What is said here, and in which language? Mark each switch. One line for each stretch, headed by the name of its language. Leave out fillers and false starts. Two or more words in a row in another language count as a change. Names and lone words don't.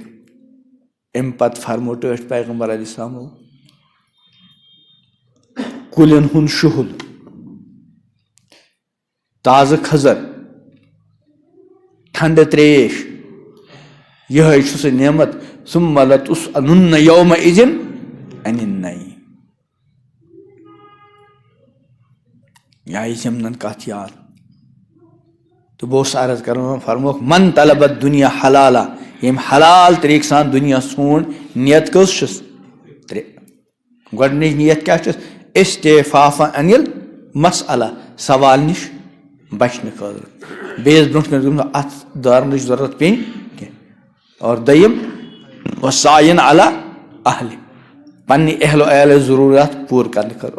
Kashmiri: امہِ پتہٕ فرمو ٹٲٹھۍ پیغمبر علیہ السلامو کُلٮ۪ن ہُنٛد شُہُل، تازٕ کھٔزٕر، ٹھنڈٕ تریش، یِہوٚے چھُ سُہ نعمت.
Arabic: ثُمَّ لَتُسْأَلُنَّ یَوْمَئِذٍ عَنِ النَّعِیمِ.
Kashmiri: یا یہِ یِمن کتھ یاد. تہٕ بہٕ اوسُس عرض کران فرموکھ
Arabic: من طلب الدنیا حلالا،
Kashmiri: ییٚمۍ حلال طریقہٕ سان دُنیا ژھونٛڈ، نیت کٔژ چھُس؟ ترٛےٚ. گۄڈٕنِچ نیت کیاہ چھس؟
Arabic: استعفاف عن المسألہ،
Kashmiri: سوال نِش بچنہٕ خٲطرٕ، بیٚیِس برونٛٹھ کَنۍ اتھ دارنٕچ ضروٗرت پیٚنۍ کینٛہہ. اور دوٚیِم
Arabic: وسعین علی اہلہِ،
Kashmiri: پننہِ اہل و عیالٕچ ضروٗرت پوٗرٕ کرنہٕ خٲطرٕ.